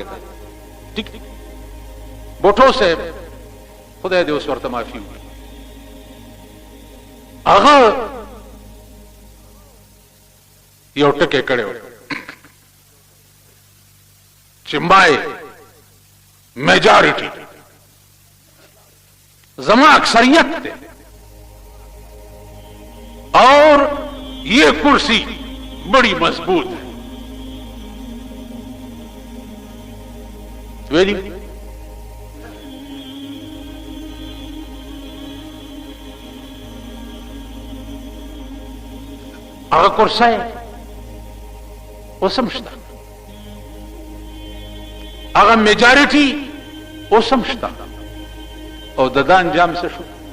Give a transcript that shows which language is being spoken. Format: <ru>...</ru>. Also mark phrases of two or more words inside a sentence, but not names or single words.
<ps>ټیک بوټو صاحب خدای دې اوس ورته معافي وکړي، هغه یو ټکی کړی و چې</ps> <en>my majority</en> <ps>زما اکثریت</ps> <ur>ہے اور یہ کرسی بڑی مضبوط ہے.</ur> <ps>ویلی هغه کرسی اوس هم شته، هغه میجارټي اوس هم شته، او د ده انجام څه شو؟</ps>